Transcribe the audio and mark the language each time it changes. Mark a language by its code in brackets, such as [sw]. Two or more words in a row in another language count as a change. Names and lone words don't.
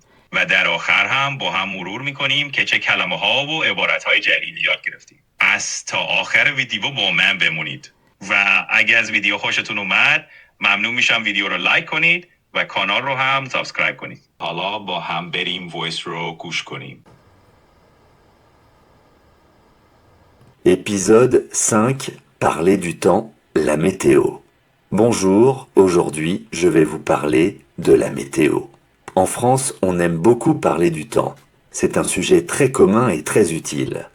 [fa] و در آخر هم با هم مرور میکنیم که چه کلمه ها و عبارت های جدیدی یاد گرفتیم. از تا آخر ویدیو با من بمونید. و اگه از ویدیو خوشتون اومد ممنون میشم ویدیو رو لایک کنید و کانال رو هم سابسکرایب کنید. حالا با هم بریم وایس رو گوش کنیم. [fr] Épisode 5. Parler du temps, la météo. Bonjour, aujourd'hui je vais vous parler de la météo. En France, on aime beaucoup parler du temps. C'est un sujet très commun et très utile.